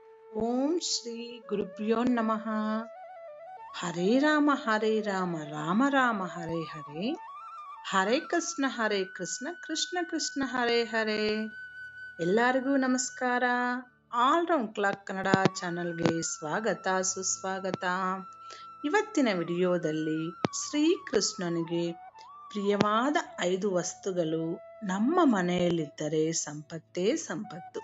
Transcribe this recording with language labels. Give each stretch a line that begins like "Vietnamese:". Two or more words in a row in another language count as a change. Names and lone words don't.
Sanskrit: ಓಂ ಶ್ರೀ ಗುರುಭ್ಯೋ ನಮಃ. ಹರೇ ರಾಮ ರಾಮ ರಾಮ ಹರೇ ಹರೇ, ಹರೇ ಕೃಷ್ಣ ಕೃಷ್ಣ ಕೃಷ್ಣ ಹರೇ ಹರೇ.
Kannada: ಎಲ್ಲರಿಗೂ ನಮಸ್ಕಾರ. ಆಲ್ ರೌಂಡ್ ಕ್ಲಾಕ್ ಕನ್ನಡ ಚಾನಲ್ಗೆ ಸ್ವಾಗತ ಸುಸ್ವಾಗತ. ಇವತ್ತಿನ ವಿಡಿಯೋದಲ್ಲಿ ಶ್ರೀಕೃಷ್ಣನಿಗೆ ಪ್ರಿಯವಾದ 5 ವಸ್ತುಗಳು ನಮ್ಮ ಮನೆಯಲ್ಲಿದ್ದರೆ ಸಂಪತ್ತೇ ಸಂಪತ್ತು.